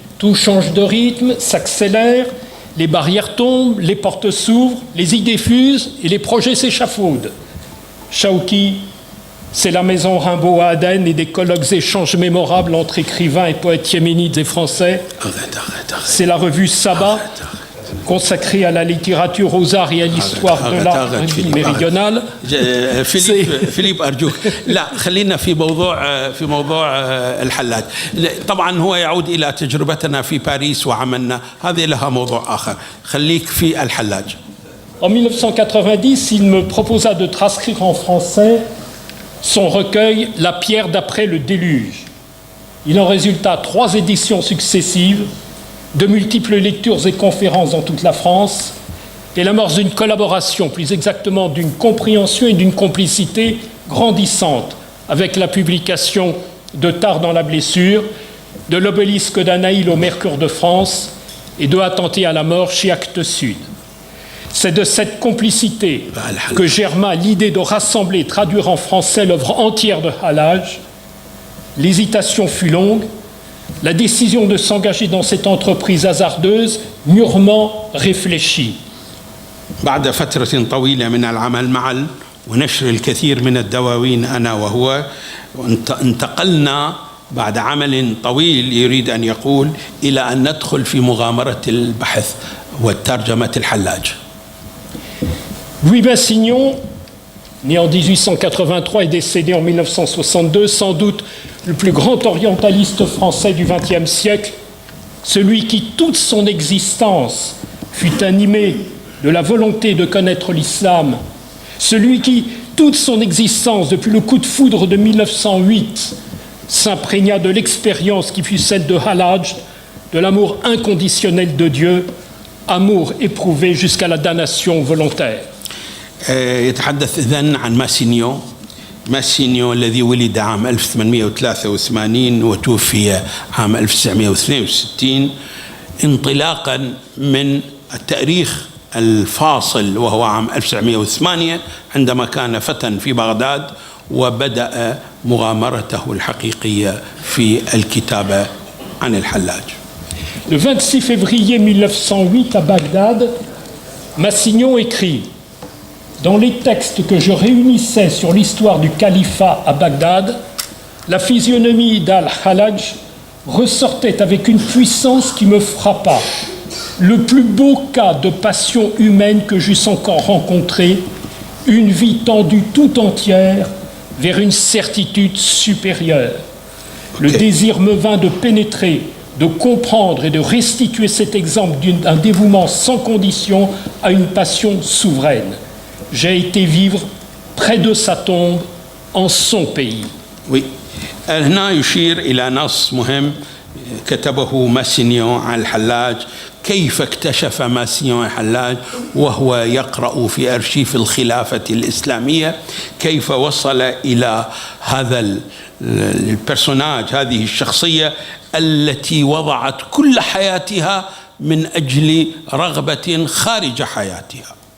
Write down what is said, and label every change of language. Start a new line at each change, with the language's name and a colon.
French: Tout change de rythme, s'accélère, les barrières tombent, les portes s'ouvrent, les idées fusent et les projets s'échafaudent. Chawki, c'est la maison Rimbaud à Aden et des colloques échanges mémorables entre écrivains et poètes yéménites et français. C'est la revue Saba, consacrée à la littérature, aux arts et à l'histoire de l'art méridional.
Arabic: فيليب أرجوك، لا خلينا في موضوع الحلاج. طبعا هو يعود إلى تجربتنا في باريس وعملنا، هذه لها موضوع آخر، خليك في الحلاج.
French: En 1990, il me proposa de transcrire en français son recueil « La pierre d'après le déluge ». Il en résulta 3 éditions successives, de multiples lectures et conférences dans toute la France, et l'amorce d'une collaboration, plus exactement d'une compréhension et d'une complicité grandissante avec la publication de Tard dans la blessure, de l'obélisque d'Anaïl au Mercure de France et de Attenté à la mort chez Actes Sud. C'est de cette complicité que germa l'idée de rassembler et traduire en français l'œuvre entière de Hallaj. L'hésitation fut longue, la décision de s'engager dans cette entreprise hasardeuse, mûrement réfléchie.
Arabic: بعد فترة طويلة من العمل معا ونشر الكثير من الدواوين أنا وهو، انتقلنا بعد عمل طويل يريد أن يقول إلى أن ندخل في مغامرة البحث والترجمة الحلاج.
French: Louis Massignon, né en 1883 et décédé en 1962, sans doute le plus grand orientaliste français du XXe siècle, celui qui toute son existence fut animé de la volonté de connaître l'islam, celui qui toute son existence, depuis le coup de foudre de 1908, s'imprégna de l'expérience qui fut celle de Hallaj, de l'amour inconditionnel de Dieu, amour éprouvé jusqu'à la damnation volontaire.
Arabic: يتحدث إذن عن ماسينيو الذي ولد عام 1883 وتوفي عام 1962، انطلاقا من التاريخ الفاصل وهو عام 1908 عندما كان فتى في بغداد وبدأ مغامرته الحقيقية في الكتابة عن الحلاج.
French: Le 26 février 1908 à Bagdad, Massignon écrit: Dans les textes que je réunissais sur l'histoire du califat à Bagdad, la physionomie d'Al-Hallaj ressortait avec une puissance qui me frappa. Le plus beau cas de passion humaine que j'eusse encore rencontré, une vie tendue tout entière vers une certitude supérieure. Le désir me vint de pénétrer, de comprendre et de restituer cet exemple d'un dévouement sans condition à une passion souveraine. J'ai été vivre près de sa tombe en son pays. Oui.
Arabic: هنا يشير إلى نص مهم كتبه ماسينيون عن الحلاج، كيف اكتشف ماسينيون الحلاج وهو يقرأ في أرشيف الخلافة الإسلامية، كيف وصل إلى هذا البرسوناج، هذه الشخصية التي وضعت كل حياتها من أجل رغبة خارج حياتها،